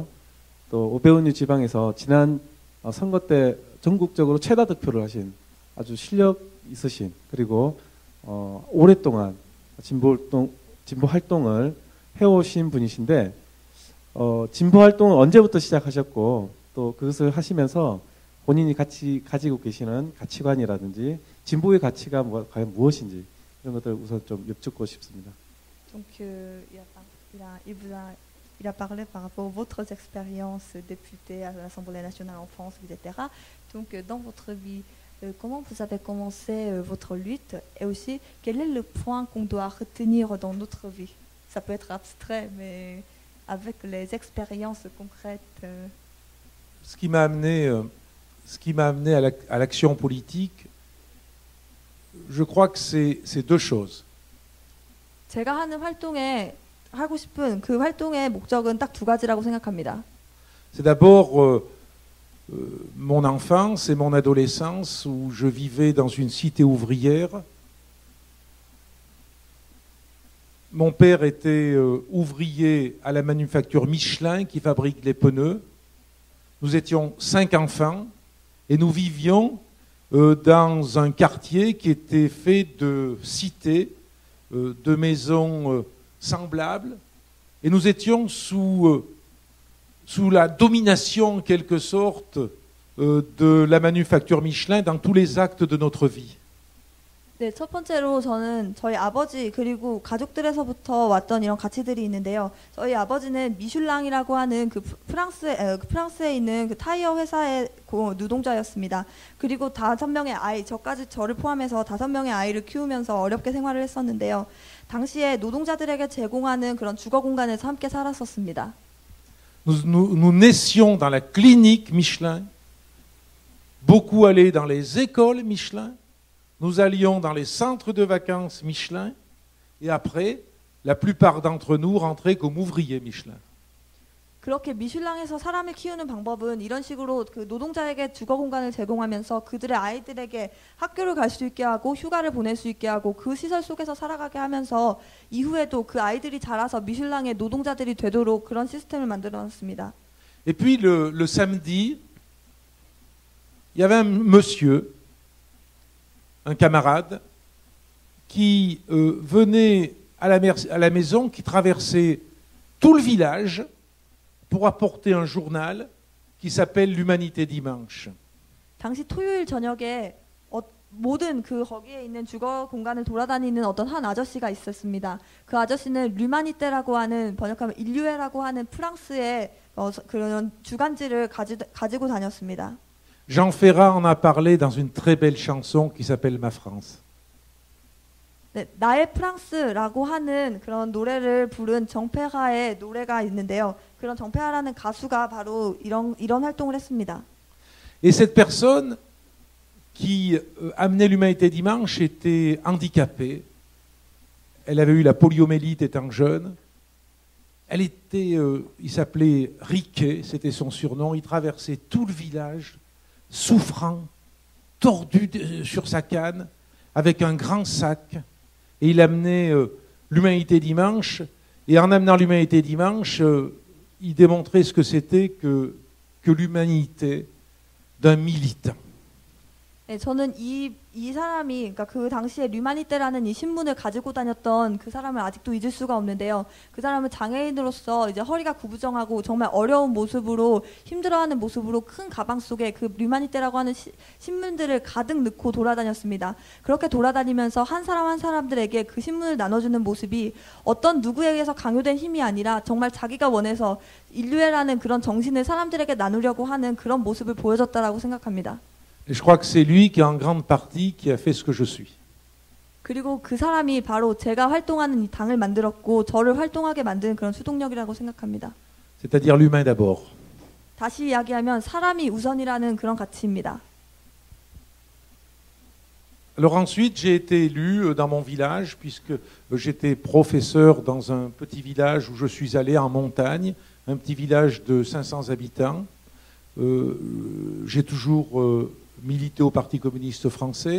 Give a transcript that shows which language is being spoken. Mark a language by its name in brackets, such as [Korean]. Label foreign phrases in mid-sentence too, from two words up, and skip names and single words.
[Korean] 또 오베온유 지방에서 지난 선거 때 전국적으로 최다 득표를 하신 아주 실력 있으신 그리고 오랫동안 진보 활동을 해오신 분이신데 진보 활동은 언제부터 시작하셨고 또 그것을 하시면서 본인이 가지고 계시는 가치관이라든지 진보의 가치가 과연 무엇인지 이런 것들 우선 좀 여쭙고 싶습니다. [French] Donc il a parlé par rapport aux votre expériences député à l'Assemblée nationale en France, etc. Donc dans votre vie, comment vous avez commencé votre lutte et aussi quel est le point qu'on doit retenir dans notre vie? Ça peut être abstrait, mais avec les expériences concrètes. Ce qui m'a amené à l'action politique, je crois que c'est deux choses. [Korean] 제가 하는 활동에 하고 싶은 그 활동의 목적은 딱 두 가지라고 생각합니다. [French] C'est d'abord mon enfance et mon adolescence où je vivais dans une cité ouvrière. Mon père était ouvrier à la manufacture Michelin qui fabrique les pneus. Nous étions 5 enfants et nous vivions dans un quartier qui était fait de cités, de maisons semblables, et nous étions sous la domination en quelque sorte de la manufacture Michelin dans tous les actes de notre vie. [Korean] 네, 첫 번째로 저는 저희 아버지 그리고 가족들에서부터 왔던 이런 가치들이 있는데요. 저희 아버지는 미슐랑이라고 하는 그 프랑스에 있는 그 타이어 회사의 노동자였습니다. 그리고 5명의 아이, 저를 포함해서 5명의 아이를 키우면서 어렵게 생활을 했었는데요. 당시에 노동자들에게 제공하는 그런 주거 공간에서 함께 살았었습니다. [French] Nous naissions dans la clinique Michelin, beaucoup allaient dans les écoles Michelin. Nous allions dans les centres de vacances Michelin et après, la plupart d'entre nous rentraient comme ouvriers Michelin. [Korean] 그렇게 미슐랑에서 사람을 키우는 방법은 이런 식으로 그 노동자에게 주거 공간을 제공하면서 그들의 아이들에게 학교를 갈 수 있게 하고 휴가를 보낼 수 있게 하고 그 시설 속에서 살아가게 하면서 이후에도 그 아이들이 자라서 미슐랑의 노동자들이 되도록 그런 시스템을 만들어놨습니다. [French] Et puis le samedi, il y avait un monsieur, un camarade, qui venait à la maison, qui traversait tout le village pour apporter un journal qui s'appelle l'Humanité Dimanche. [Korean] 당시 토요일 저녁에 모든 거기에 있는 주거 공간을 돌아다니는 어떤 한 아저씨가 있었습니다. 그 아저씨는 류마니테라고 하는 번역하면 인류애라고 하는 프랑스의 그런 주간지를 가지고 다녔습니다. [French] Jean Ferrat en a parlé dans une très belle chanson qui s'appelle Ma France. [Korean] 네, 나의 프랑스라고 하는 그런 노래를 부른 정페하의 노래가 있는데요. 그런 정페하라는 가수가 바로 이런 활동을 했습니다. [French] Et cette personne qui amenait l'Humanité Dimanche était handicapée. Elle avait eu la poliomyélite étant jeune. Il s'appelait Riquet, c'était son surnom. Il traversait tout le village, souffrant, tordu sur sa canne, avec un grand sac. Et il amenait l'Humanité Dimanche. Et en amenant l'Humanité Dimanche, il démontrait ce que c'était que l'humanité d'un militant. [Korean] 네, 저는 이 사람이 그러니까 그 당시에 류마니테라는 이 신문을 가지고 다녔던 그 사람을 아직도 잊을 수가 없는데요. 그 사람은 장애인으로서 이제 허리가 구부정하고 정말 어려운 모습으로 힘들어하는 모습으로 큰 가방 속에 그 류마니테라고 하는 신문들을 가득 넣고 돌아다녔습니다. 그렇게 돌아다니면서 한 사람 한 사람들에게 그 신문을 나눠주는 모습이 어떤 누구에게서 강요된 힘이 아니라 정말 자기가 원해서 인류애라는 그런 정신을 사람들에게 나누려고 하는 그런 모습을 보여줬다라고 생각합니다. [French] Et je crois que c'est lui qui, en grande partie, qui a fait ce que je suis. [Korean] 그리고 그 사람이 바로 제가 활동하는 이 당을 만들었고 저를 활동하게 만든 그런 수동력이라고 생각합니다. [French] C'est-à-dire l'humain d'abord. [Korean] 다시 이야기하면 사람이 우선이라는 그런 가치입니다. [French] Alors ensuite, j'ai été élu dans mon village, puisque j'étais professeur dans un petit village où je suis allé en montagne, un petit village de 500 habitants. J'ai toujours milité au Parti communiste français.